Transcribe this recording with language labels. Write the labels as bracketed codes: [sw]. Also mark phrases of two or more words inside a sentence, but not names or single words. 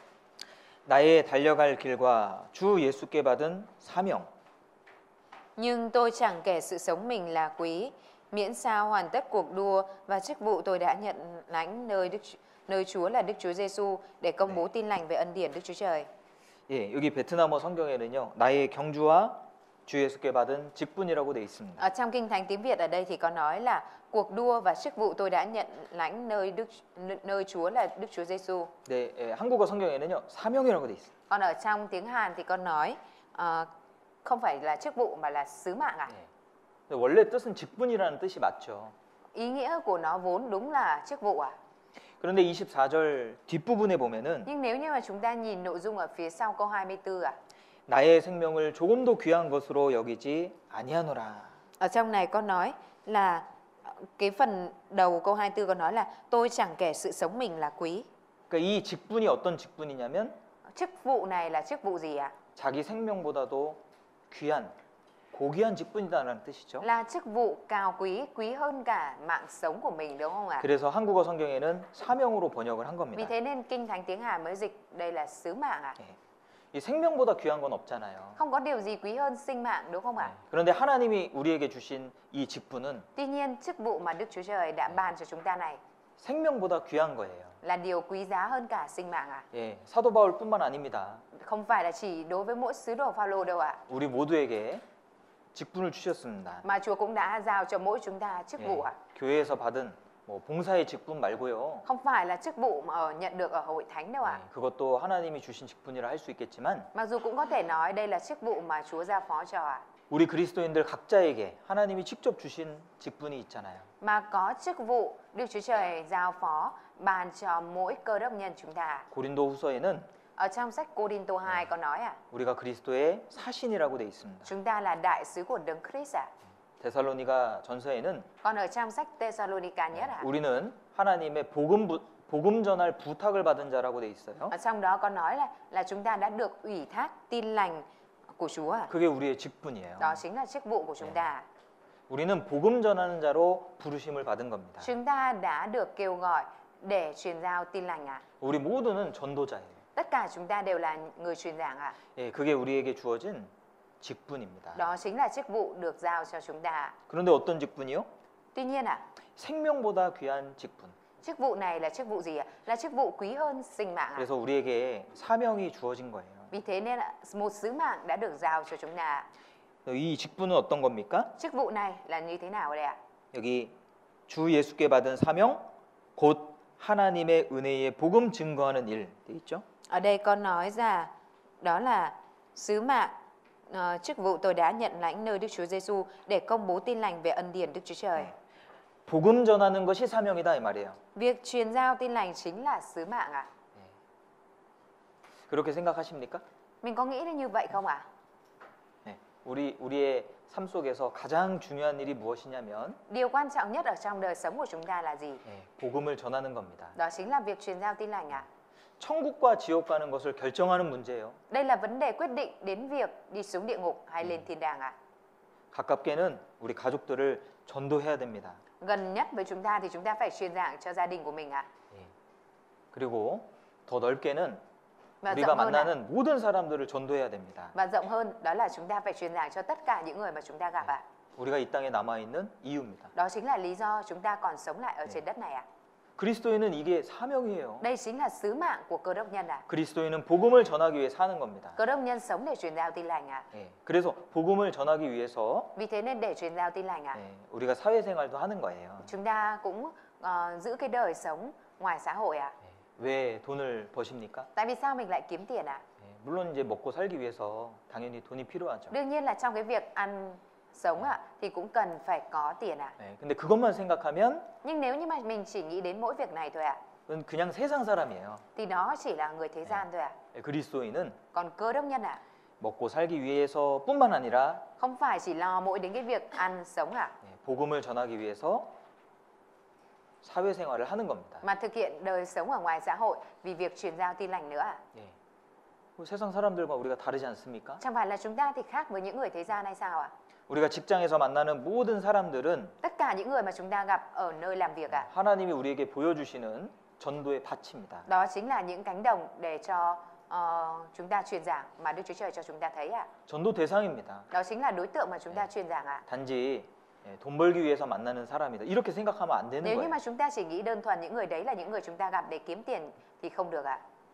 [ko] 나의 달려갈 길과 주 예수께 받은 사명 [vi] Nhưng tôi chẳng kể sự sống mình là quý, miễn sao hoàn tất cuộc đua và chức vụ tôi đã nhận lãnh nơi Chúa là Đức Chúa Giêsu để công bố tin lành về ân điển Đức Chúa Trời. [ko] 예, 여기 베트남어 성경에는요 나의 경주와 주 예수께 받은 직분이라고 돼 있습니다. [vi] Ở trong kinh thánh tiếng Việt ở đây thì có nói là cuộc đua và chức vụ tôi đã nhận lãnh nơi Chúa là Đức Chúa Giêsu. [ko] 네, 예, 한국어 성경에는요 사명이라고 돼 있어요. [vi] Còn ở trong tiếng Hàn thì có nói không phải là chức vụ mà là sứ mạng ạ. [ko] 예. 근데 원래 뜻은 직분이라는 뜻이 맞죠. [vi] Ý nghĩa của nó vốn đúng là chức vụ ạ. [ko] 그런데 24절 뒷부분에 보면은 [vi] Nhưng nếu như mà chúng ta nhìn nội dung ở phía sau câu 24 ạ. [ko] 나의 생명을 조금도 귀한 것으로 여기지 아니하노라. [vi] Ở trong này có nói là cái phần đầu câu 24 có nói là tôi chẳng kể sự sống mình là quý. [ko] 그러니까 이 직분이 어떤 직분이냐면 [vi] Chức vụ này là chức vụ gì ạ? [ko] 자기 생명보다도 귀한 고귀한 직분이다라는 뜻이죠. [vi] Là chức vụ cao quý, quý hơn cả mạng sống của mình đúng không ạ? [ko] 그래서 한국어 성경에는 사명으로 번역을 한 [vi] Vì [ko] 겁니다. [vi] thế nên Kinh Thánh tiếng Hàn mới dịch đây là sứ mạng ạ. [ko] 예. 이 생명보다 귀한 건 없잖아요. [vi] Không có điều gì quý hơn sinh mạng đúng không ạ? [ko] 예. 그런데 하나님이 우리에게 주신 이 직분은 [vi] Tuy nhiên chức vụ mà Đức Chúa Trời đã ban cho chúng ta này [ko] 생명보다 귀한 거예요. [vi] là điều quý giá hơn cả sinh mạng ạ. [ko] 예, 사도 바울뿐만 아닙니다. [vi] Không phải là chỉ đối với mỗi sứ đồ Phaolô đâu ạ. [ko] 우리 모두에게 직분을 주셨습니다. [vi] Mà Chúa cũng đã giao cho mỗi chúng ta chức vụ ạ. [ko] 교회에서 받은 뭐 봉사의 직분 말고요. [vi] Không phải là chức vụ mà nhận được ở hội thánh đâu ạ. [ko] 그것도 하나님이 주신 직분이라 할 수 있겠지만 [vi] Mặc dù cũng có thể nói đây là chức vụ mà Chúa giao phó cho ạ. [ko] 우리 그리스도인들 각자에게 하나님이 직접 주신 직분이 있잖아요. [vi] Mà có chức vụ Đức Chúa Trời giao phó ban cho mỗi cơ đốc nhân chúng ta. [ko] 고린도후서에는 [vi] Ở trong sách Cô-đinh-tô 2 có nói ạ, [ko] 우리가 그리스도의 사신이라고 돼 있습니다. [vi] chúng ta là đại sứ của Đấng Christ ạ. [ko] 데살로니가 전서에는 [vi] Còn ở trong sách Thessalonica nhất ạ, [ko] 우리는 하나님의 복음 전할 부탁을 받은 자라고 돼 있어요. [vi] ở trong đó có nói là chúng ta đã được ủy thác tin lành của Chúa ạ. [ko] 그게 우리의 직분이에요. [vi] Đó chính là chức vụ của chúng ta. [ko] 우리는 복음 전하는 자로 부르심을 받은 겁니다. [vi] Chúng ta đã được kêu gọi để truyền giao tin lành ạ. [ko] 우리 모두는 전도자예요. [vi] Tất cả chúng ta đều là người truyền giảng ạ. [ko] 예, 그게 우리에게 주어진 직분입니다. [vi] Đó chính là chức vụ được giao cho chúng ta. [ko] 그런데 어떤 직분이요? [vi] Tuy nhiên ạ, [ko] 생명보다 귀한 직분. [vi] chức vụ này là chức vụ gì ạ? Là chức vụ quý hơn sinh mạng ạ. [ko] 그래서 우리에게 사명이 주어진 거예요. [vi] Vì thế nên một sứ mạng đã được giao cho chúng ta. [ko] 이 직분은 어떤 겁니까? [vi] Chức vụ này là như thế nào đây ạ? [ko] 여기 주 예수께 받은 사명, 곧 하나님의 은혜의 복음 증거하는 일 돼 있죠? [vi] Ở đây con nói ra đó là sứ mạng, chức vụ tôi đã nhận lãnh nơi Đức Chúa Giêsu để công bố tin lành về ân điển Đức Chúa Trời. [ko] 복음 전하는 것이 사명이다 이 말이에요. [vi] Việc truyền giao tin lành chính là sứ mạng ạ. [ko] 그렇게 생각하십니까? [vi] Mình có nghĩ là như vậy không ạ? [ko] 네. 우리의 삶 속에서 가장 중요한 일이 무엇이냐면 [vi] Điều quan trọng nhất ở trong đời sống của chúng ta là gì? [ko] 복음을 전하는 겁니다. [vi] Đó chính là việc truyền giao tin lành ạ. [ko] 천국과 지옥 가는 것을 결정하는 문제예요. [vi] Đây là vấn đề quyết định đến việc đi xuống địa ngục hay lên thiên đàng ạ. [ko] 가깝게는 우리 가족들을 전도해야 됩니다. [vi] Gần nhất với chúng ta thì chúng ta phải truyền giảng cho gia đình của mình ạ. [ko] 그리고 더 넓게는 [vi] Và [ko] 우리가 [vi] rộng hơn ạ. [ko] 만나는 모든 사람들을 전도해야 됩니다. [vi] Và rộng hơn đó là chúng ta phải truyền giảng cho tất cả những người mà chúng ta gặp ạ. [ko] 우리가 이 땅에 남아 있는 이유입니다. [vi] Đó chính là lý do chúng ta còn sống lại ở trên đất này ạ. [ko] 그리스도인은 이게 사명이에요. [vi] Đây chính là sứ mạng của cơ đốc nhân ạ. [ko] 그리스도인은 복음을 전하기 위해 사는 겁니다. [vi] Cơ đốc nhân sống để truyền giao tin lành ạ. [ko] 그래서 복음을 전하기 위해서 [vi] Vì thế nên để truyền giao tin lành ạ, [ko] 우리가 사회생활도 하는 거예요. [vi] chúng ta cũng giữ cái đời sống ngoài xã hội ạ. [ko] 왜 돈을 버십니까? [vi] Tại vì sao mình lại kiếm tiền ạ? [ko] 물론 이제 먹고 살기 위해서 당연히 돈이 필요하죠. [vi] Đương nhiên là trong cái việc ăn sống ạ thì cũng cần phải có tiền ạ. [ko] 근데 그것만 생각하면 [vi] Nhưng nếu như mà mình chỉ nghĩ đến mỗi việc này thôi ạ, [ko] 그건 그냥 세상 사람이에요. [vi] thì đó chỉ là người thế gian thôi ạ. [ko] 그리스도인은 [vi] Còn cơ đốc nhân ạ, [ko] 먹고 살기 위해서뿐만 아니라 [vi] không phải chỉ lo mỗi đến cái việc ăn sống ạ, [ko] 복음을 전하기 위해서 사회생활을 하는 겁니다. [vi] mà thực hiện đời sống ở ngoài xã hội vì việc truyền giao tin lành nữa ạ. [ko] 세상 사람들과 우리가 다르지 않습니까? [vi] Chẳng phải là chúng ta thì khác với những người thế gian hay sao ạ? [ko] 우리가 직장에서 만나는 모든 사람들은 [vi] Tất cả những người mà chúng ta gặp ở nơi làm việc ạ, [ko] 하나님이 우리에게 보여주시는 전도의 밭입니다. [vi] đó chính là những cánh đồng để cho chúng ta truyền giảng mà Đức Chúa Trời cho chúng ta thấy ạ. [ko] 전도 대상입니다. [vi] Đó chính là đối tượng mà chúng ta truyền giảng ạ. [ko] 단지 돈 벌기 위해서 만나는 사람이다. 이렇게 생각하면 안 되는 [vi] Nếu như [ko] 거예요. [vi] mà chúng ta chỉ nghĩ đơn thuần những người đấy là những người chúng ta gặp để kiếm tiền thì không được ạ.